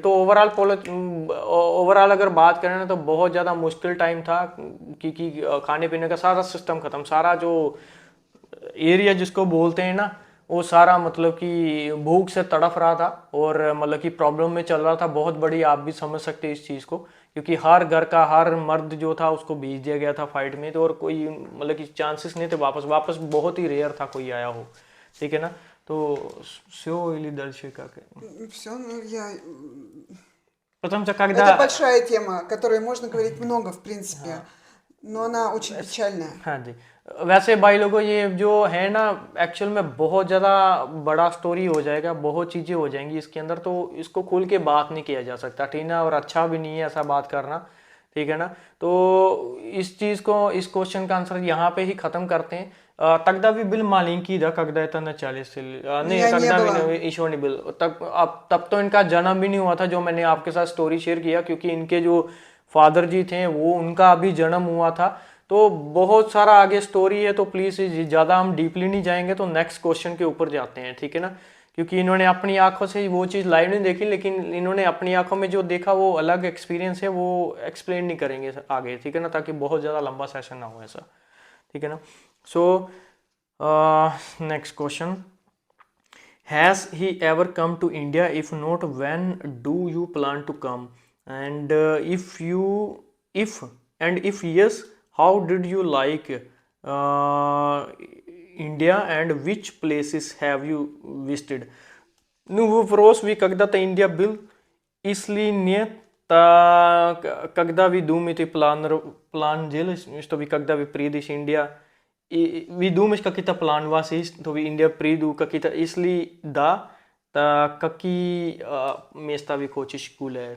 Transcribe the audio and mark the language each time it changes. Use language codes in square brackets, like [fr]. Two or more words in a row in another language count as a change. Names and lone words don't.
[hi] तो ओवरऑल अगर बात करें ना, तो बहुत ज़्यादा मुश्किल टाइम था, क्योंकि खाने पीने का सारा सिस्टम ख़त्म, सारा जो एरिया जिसको बोलते हैं ना, वो सारा मतलब कि भूख से तड़फ रहा था और मतलब कि प्रॉब्लम में चल रहा था बहुत बड़ी. आप भी समझ सकते हैं इस चीज़ को क्योंकि हर घर का हर मर्द जो था उसको भेज दिया गया था फाइट में, तो और कोई मतलब कि चांसेस नहीं थे वापस वापस बहुत ही रेयर था कोई आया हो, ठीक है ना। [ru] तो все или дальше как? Все, ну я... Потому что когда Это большая тема, о которой можно говорить много, в принципе, но она очень печальная. [hi] हाँ जी, वैसे भाई लोगों ये जो है ना एक्चुअल में बहुत ज़्यादा बड़ा स्टोरी हो जाएगा, बहुत चीज़ें हो जाएंगी इसके अंदर, तो इसको खोल के बात नहीं किया जा सकता, ठीक ना, और अच्छा भी नहीं है ऐसा बात करना, ठीक है ना। तो इस चीज़ को, इस क्वेश्चन का आंसर यहाँ पे ही ख़त्म करते हैं। [ru] тогда вы были маленький, да, когда это начались? [hi] नहीं, [ru] Меня не когда [hi] भी [ru] было. [hi] नहीं, ईश्वर नहीं बिल तब, अब तब तो इनका जन्म भी नहीं हुआ था जो मैंने आपके साथ स्टोरी शेयर किया, क्योंकि इनके जो फादर जी थे वो उनका अभी जन्म हुआ था। तो बहुत सारा आगे स्टोरी है, तो प्लीज़ ज़्यादा हम डीपली नहीं जाएंगे, तो [en] next question [hi] के ऊपर जाते हैं, ठीक है ना। क्योंकि इन्होंने अपनी आंखों से वो चीज़ लाइव नहीं देखी, लेकिन इन्होंने अपनी आंखों में जो देखा वो अलग एक्सपीरियंस है, वो एक्सप्लेन नहीं करेंगे आगे, ठीक है ना, ताकि बहुत ज़्यादा लंबा सेशन ना हो ऐसा, ठीक है ना। [en] so next question, has he ever come to India? If not, when do you plan to come? And if yes, how did you like India, and which places have you visited? [ru] Ну, вопрос, вы когда-то Индия был? Если нет, то когда вы думаете план делать, что вы когда вы приедете в Индию, и вы думаете, какие-то план у вас есть, то вы в Индию приду, какие-то, если да, то какие места вы хотите гулять?